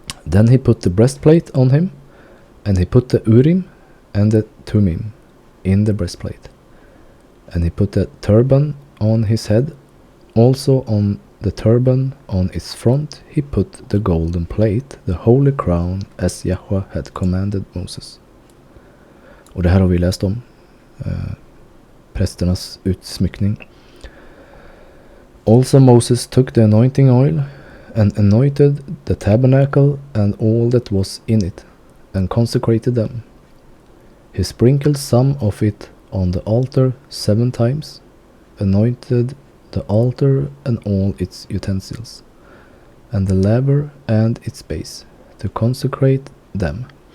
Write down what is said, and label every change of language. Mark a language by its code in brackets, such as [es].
[en] Then he put the breastplate on him, and he put the Urim and the Thummim in the breastplate. And he put the turban on his head. Also on the turban on its front he put the golden plate, the holy crown, as Yahweh had commanded Moses. [sv] Och det här har vi läst om. Prästernas utsmyckning. [en] Also Moses took the anointing oil and anointed the tabernacle and all that was in it, and consecrated them. He sprinkled some of it on the altar 7 times, anointed the altar and all its utensils, and the laver and its base, to consecrate them.